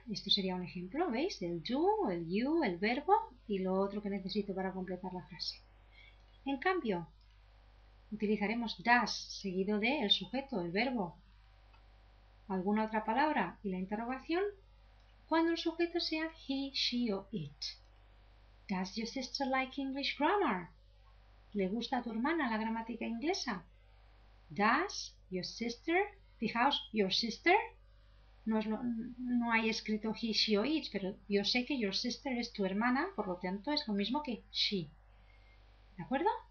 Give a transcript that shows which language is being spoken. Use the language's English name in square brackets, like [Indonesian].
[Spanish] Esto sería un ejemplo, ¿veis? El do, el you, el verbo y lo otro que necesito para completar la frase. En cambio, utilizaremos does seguido de el sujeto, el verbo, alguna otra palabra y la interrogación cuando el sujeto sea he, she o it. [English] Does your sister like English grammar? [Spanish] ¿Le gusta a tu hermana la gramática inglesa? [English] Does your sister? [Spanish] Fijaos, your sister no hay escrito he, she o it, pero yo sé que your sister es tu hermana, por lo tanto es lo mismo que she. ¿De acuerdo?